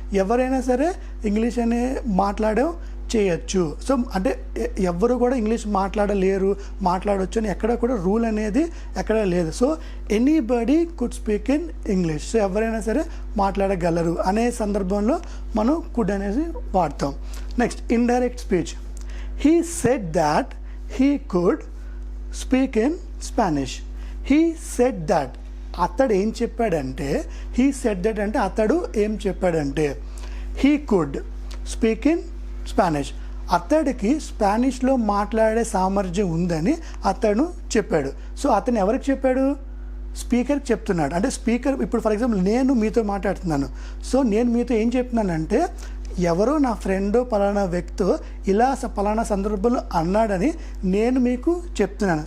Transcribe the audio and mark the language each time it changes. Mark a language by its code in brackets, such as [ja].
[te] ఎవరైనా సరే ఇంగ్లీష్ అనే మాట్లాడడం చేయొచ్చు. సో అంటే ఎవరు కూడా ఇంగ్లీష్ మాట్లాడలేరు, మాట్లాడవచ్చు అని ఎక్కడ కూడా రూల్ అనేది ఎక్కడ లేదు. So [en] Anybody could speak in English. [te] So ఎవరైనా సరే మాట్లాడగలరు అనే సందర్భంలో మనం కుడ్ అనేది వాడతాం. [en] Next indirect speech. He said that he could speak in Spanish. He said that. [te] అతడు ఏం చెప్పాడంటే, [en] he said that [te] అంటే అతడు ఏం చెప్పాడంటే, [en] he could speak in Spanish. [te] అతడికి స్పానిష్లో మాట్లాడే సామర్థ్యం ఉందని అతను చెప్పాడు. సో అతను ఎవరికి చెప్పాడు? స్పీకర్కి చెప్తున్నాడు. అంటే స్పీకర్ ఇప్పుడు ఫర్ ఎగ్జాంపుల్ నేను మీతో మాట్లాడుతున్నాను. సో నేను మీతో ఏం చెప్తున్నానంటే, ఎవరో నా ఫ్రెండ్ పలానా వ్యక్తి ఇలా పలానా సందర్భంలో అన్నాడని నేను మీకు చెప్తున్నాను.